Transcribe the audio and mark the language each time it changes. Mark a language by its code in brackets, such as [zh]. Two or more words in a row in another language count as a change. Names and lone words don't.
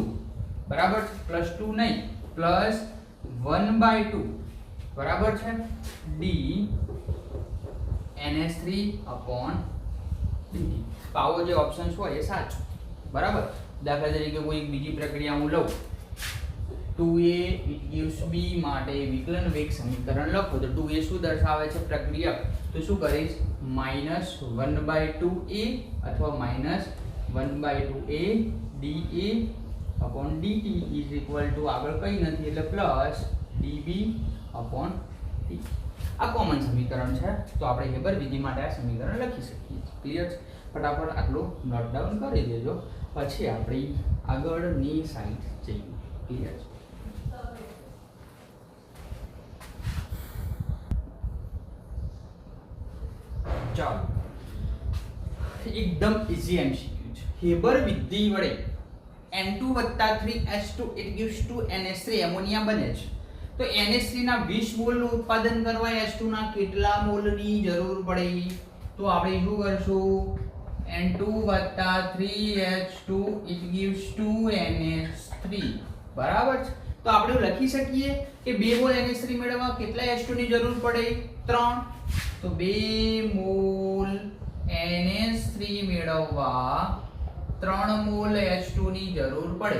[gu] બરાબર છે? +2 નહીં, +1/2. બરાબર છે? d ns3 upon dt. આવો જે ઓપ્શન હોય એ સાચો. બરાબર. દાખલા તરીકે કોઈ બીજી પ્રક્રિયા હું લઉં, 2a [en] it gives [gu] b માટે વિકલન વેગ સમીકરણ લખો તો 2a શું દર્શાવે છે? પ્રક્રિયક. તો શું કરીશ? -1/2a અથવા -1/2a [en] dA upon dt is equal to [gu] આગળ કઈ નથી એટલે પ્લસ [en] dB upon dt. [gu] આ કોમન સમીકરણ છે, તો આપણે હેબર વિધિ માટે આ સમીકરણ લખી શકીએ. ક્લિયર છે? ફટાફટ આટલું નોટ ડાઉન કરી દેજો, પછી આપણી આગળની સાઈડ જઈએ. ક્લિયર છે? ચાલો, એકદમ ઈઝી એમસીક્યુ છે. હેબર વિધિ વડે N2 + 3H2 [en] it gives [gu] 2NH3 એમોનિયા બને છે. તો NH3 ના 20 મોલનું ઉત્પાદન કરવા H2 ના કેટલા મોલની જરૂર પડે? તો આપણે શું કરશું? [en] N2 + 3H2 it gives 2NH3. [gu] બરાબર છે? તો આપણે લખી શકીએ કે 2 મોલ NH3 મેળવવા કેટલા H2 ની જરૂર પડે? 3. તો 2 મોલ NH3 મેળવવા 3 મોલ H2 ની જરૂર પડે.